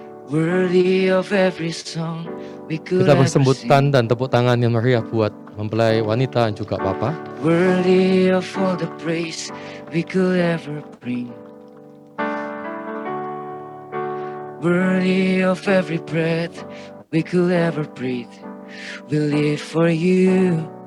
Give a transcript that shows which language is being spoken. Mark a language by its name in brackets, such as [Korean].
[English] Worthy of every song we could [Indonesian] Kita [English] ever [Indonesian] bersembutan dan tepuk tangan yang meriah buat mempelai wanita dan juga Papa. [English] Worthy of all the praise we could ever bring. Worthy of every breath we could ever breathe. We live for you.